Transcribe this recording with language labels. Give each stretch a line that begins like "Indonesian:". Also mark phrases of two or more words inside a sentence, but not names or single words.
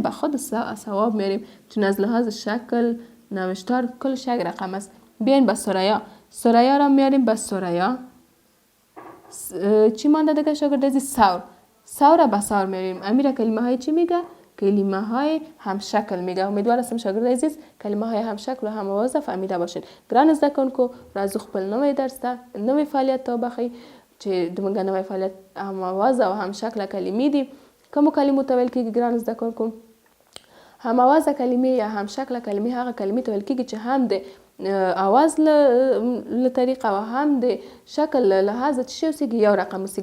Persian: به خود ثواب میریم چون از لحاظ شکل نوشتار کلش یک رقم است. بیاین به ثریا. ثریا را میاریم به ثریا. چی مانده دیگه شاگرد عزیز؟ ثور. ثور به ثور میریم. امیر کلمه های چی میگه؟ کلمه های هم شکل میگه. امیدوار هستم شاگرد عزیز کلمه های هم شکل و هم آواز فهمیده باشین.
Pashto: ګران زده کوونکو راځو خپل نوی درس ته نوی فعالیت ته وبخئ چې زموږ نوی فعالیت هم آواز او هم شکل کلمې دي. کومو کلمو ته ویل کیږي ګران زده کوونکو؟ هم آواز کلمې یا هم شکل کلمې هغه کلمې ته ویل کیږي چې هم د آواز له طریقه او هم د شکل له لحاظه چې اوسېږي یو رقم اوسېږي.